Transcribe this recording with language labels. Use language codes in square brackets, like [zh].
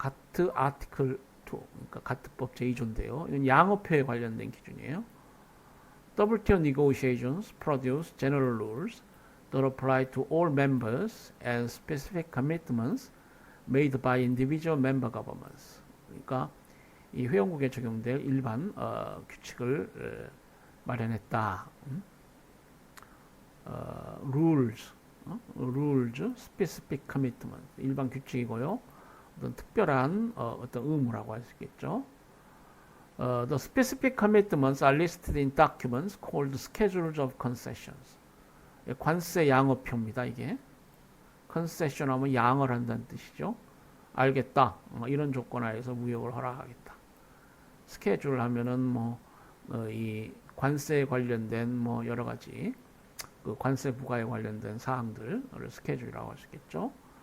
[ko] 가트 아티클 2, 그러니까 가트법 제2조인데요. 이건 양어표에 관련된 기준이에요. [en] WTO negotiations produce general rules that apply to all members and specific commitments made by individual member governments. [ko] 그러니까 이 회원국에 적용될 일반 규칙을 마련했다. [en] rules, specific commitment, 일반 규칙이고요. [ko] 어떤 특별한 어떤 의무라고 할 수 있겠죠. [en] The specific commitments are listed in documents called schedules of concessions. [ko] 관세 양어표입니다. 이게 concession 하면 양을 한다는 뜻이죠. 알겠다. 이런 조건 하에서 무역을 허락하겠다. 스케줄 하면은 뭐 이 관세에 관련된 뭐 여러 가지 그 관세 부과에 관련된 사항들을 스케줄이라고 할 수 있겠죠.